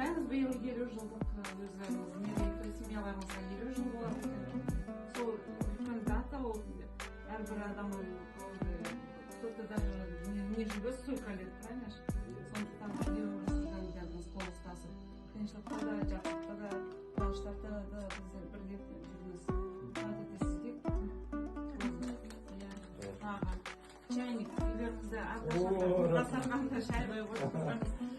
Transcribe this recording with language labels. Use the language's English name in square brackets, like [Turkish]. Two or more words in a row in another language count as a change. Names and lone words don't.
[Kazakh] биыл 50 жылдық өздеріңіз мерейтой семьяларыңызға 50 жыл болады екен. Сол үлкен дата ол әрбір адам [Russian] кто-то даже не живет столько лет, правильно же? [Kazakh] Сондықтан бірге өмір сүрген бәріміз қол ұстасып, қиыншылықта да, жақсылықта да, қуаныштарда да біз бірге жүрміз. Рад етесіз деп. Чайник үйлеріңізде әрқашан дастарханда шай қойып отырсаңыз.